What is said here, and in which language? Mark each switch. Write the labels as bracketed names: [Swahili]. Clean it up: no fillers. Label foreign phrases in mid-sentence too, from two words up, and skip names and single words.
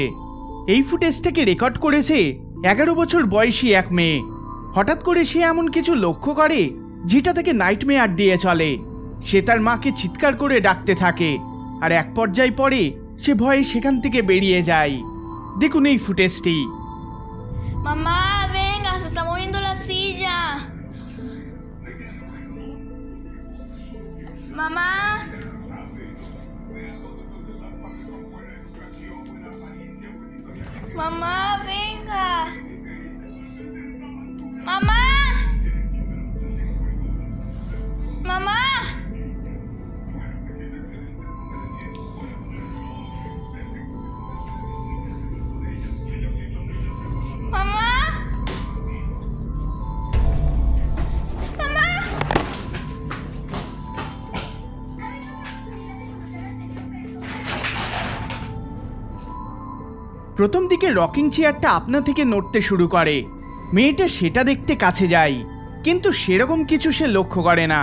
[Bangla] এই ফুটেজটাকে রেকর্ড করেছে 11 বছর বয়সী এক মেয়ে। হঠাৎ করে সে এমন কিছু লক্ষ্য করে যেটা তাকে নাইটমেয়ার দিয়ে চলে। সে তার মাকে চিৎকার করে ডাকতে থাকে, আর এক পর্যায়ে পরে সে ভয়ে সেখান থেকে বেরিয়ে যায়। দেখুন এই ফুটেজটি। [Spanish] Mamá, venga, se está moviendo la silla. Mamá. Mamá, venga. Mamá. Mamá. Mamá. Mamá. [Bangla] প্রথম দিকে রকিং চেয়ারটা আপনা থেকে নড়তে শুরু করে। মেয়েটা সেটা দেখতে কাছে যায়, কিন্তু সেরকম কিছু সে লক্ষ্য করে না।